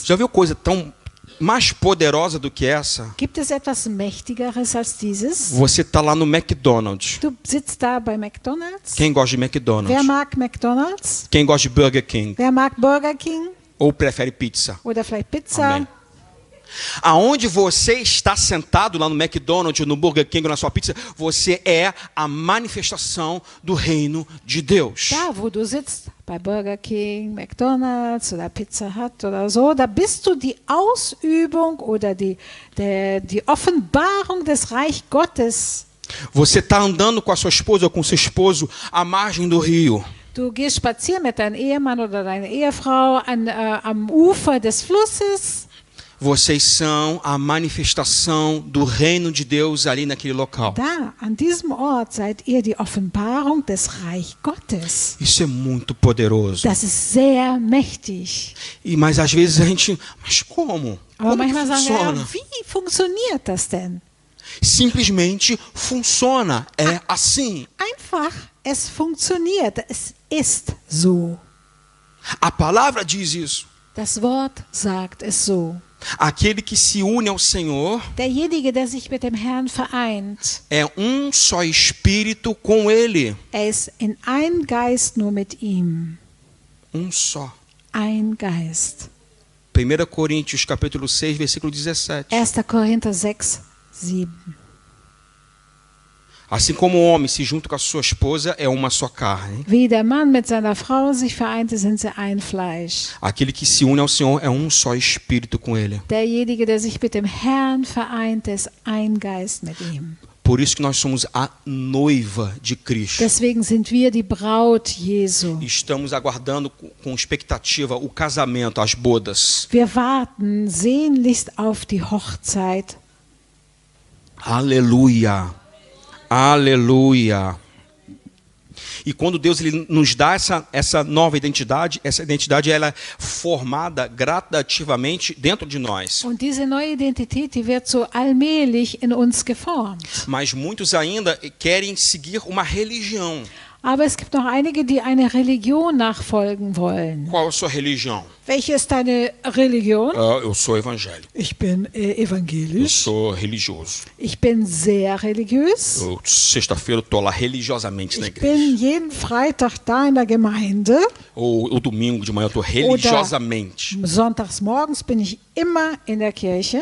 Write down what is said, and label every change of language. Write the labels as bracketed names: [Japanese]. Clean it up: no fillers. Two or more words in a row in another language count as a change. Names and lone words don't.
[Portuguese] Já viu coisa tão mais poderosa do que essa? [German] Gibt es etwas Mächtigeres als dieses? [Portuguese] Você está lá no McDonald's. [German] Du sitzt da bei McDonald's. [Portuguese] Quem gosta de [German] Wer [Portuguese] McDonald's? [German] mag McDonald's? [Portuguese] Quem gosta de Burger King? [German] Wer mag Burger King? [Portuguese] Ou prefere pizza? [German] Oder vielleicht Pizza? [Portuguese] Amém. Aonde você está sentado lá no McDonald's, no Burger King, na sua pizza, você é a manifestação do reino de Deus. [German] Da, wo du sitzt, bei Burger King, McDonald's oder Pizza Hut oder so, da bist du die Ausübung oder die Offenbarung des Reich Gottes. [Portuguese] Você está andando com a sua esposa ou com seu esposo à margem do rio. [German] Du gehst spazieren mit deinem Ehemann oder deiner Ehefrau am Ufer des Flusses. [Portuguese] Vocês são a manifestação do reino de Deus ali naquele local. [German] Da, an diesem Ort seid ihr die Offenbarung des Reich Gottes. [Portuguese] Isso é muito poderoso. [German] Das ist sehr mächtig. [Portuguese] Mas às vezes a gente, mas como? [German] Aber [Portuguese] Como que [German] manchmal sagen wir, [Portuguese] funciona? [German] ja, wie funktioniert das denn? [Portuguese] Simplesmente funciona. É assim. [German] Einfach, es funktioniert. Es ist so. [Portuguese] A palavra diz isso. [German] Das Wort sagt es so. [Portuguese] Aquele que se une ao Senhor [German] Derjenige, der sich mit dem Herrn vereint, [Portuguese] é um só espírito com Ele. [German] ist in ein Geist nur mit ihm. [Portuguese] Um só. [German] Ein Geist. [Portuguese] 1 Coríntios capítulo 6, versículo 17. [German] 1. Korinther 6, 7. [Portuguese] Assim como o homem se junta com a sua esposa, é uma só carne. [German] Wie der Mann mit seiner Frau sich vereinte, sind sie ein Fleisch. [Portuguese] Aquele que se une ao Senhor é um só espírito com Ele. [German] Derjenige, der sich mit dem Herrn vereint, ist ein Geist mit ihm. [Portuguese] Por isso que nós somos a noiva de Cristo. [German] Deswegen sind wir die Braut Jesu. [Portuguese] Estamos aguardando com expectativa o casamento, as bodas. [German] Wir warten sehnlichst auf die Hochzeit. [Portuguese] Aleluia. Aleluia. E quando Deus ele nos dá essa nova identidade, essa identidade ela é formada gradativamente dentro de nós. [German] Und diese neue Identität, die wird so allmählich in uns geformt. [Portuguese] Mas muitos ainda querem seguir uma religião. [German] Aber es gibt noch einige, die einer Religion nachfolgen wollen. [Portuguese] Qual é a sua religião? [German] Welche ist deine Religion? [Portuguese] Eu sou evangélico. [German] Ich bin [Portuguese] Eu [German] evangelisch. [Portuguese] sou religioso. [German] Ich bin sehr religiös. [Portuguese] Sexta-feira eu tô lá religiosamente na [German] Ich [Portuguese] igreja. [German] bin jeden Freitag da in der Gemeinde. [Portuguese] Ou domingo de manhã eu tô religiosamente. [German] Sonntags morgens bin ich immer in der Kirche.